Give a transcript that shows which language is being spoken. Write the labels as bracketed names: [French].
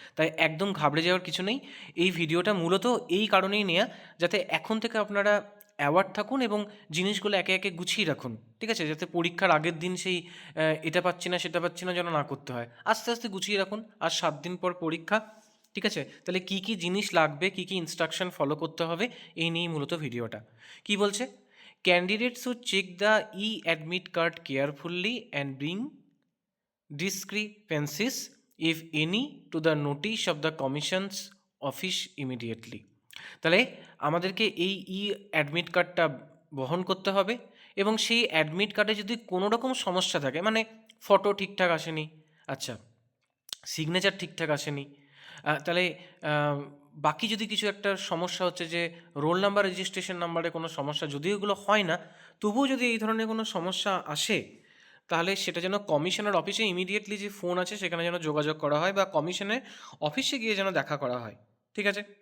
[Bangla] তাই একদম ঘাবড়ে যাওয়ার কিছু নেই। এই ভিডিওটা মূলত এই কারণেই নেয়া, যাতে এখন থেকে আপনারা অ্যাওয়ার্ড থাকুন এবং জিনিসগুলো একে একে গুছিয়ে রাখুন। ঠিক আছে? যাতে পরীক্ষার আগের দিন সেই এটা পাচ্ছি না সেটা পাচ্ছি না যেন না করতে হয়। আস্তে আস্তে গুছিয়ে রাখুন। আর 7 দিন পর পরীক্ষা। ঠিক আছে? তাহলে কী কী জিনিস লাগবে, কী কী ইনস্ট্রাকশন ফলো করতে হবে, এই নিয়েই মূলত ভিডিওটা। কি বলছে? [English] Candidates should check the e-admit card carefully and bring discrepancies, if any, to the notice of the commission's office immediately. [Bangla] তাহলে আমাদেরকে এই অ্যাডমিট কার্ডটা বহন করতে হবে এবং সেই অ্যাডমিট কার্ডে যদি কোনো রকম সমস্যা থাকে, মানে ফটো ঠিকঠাক আসেনি, আচ্ছা, সিগনেচার ঠিকঠাক আসেনি, তাহলে আহ, বাকি যদি কিছু একটা সমস্যা হচ্ছে যে রোল নাম্বার রেজিস্ট্রেশন নাম্বারে কোনো সমস্যা, যদিও এগুলো হয় না, তবুও যদি এই ধরনের কোনো সমস্যা আসে, তাহলে সেটা যেন কমিশনের অফিসে ইমিডিয়েটলি যে ফোন আছে সেখানে যেন যোগাযোগ করা হয় বা কমিশনের অফিসে গিয়ে যেন দেখা করা হয়। ঠিক আছে?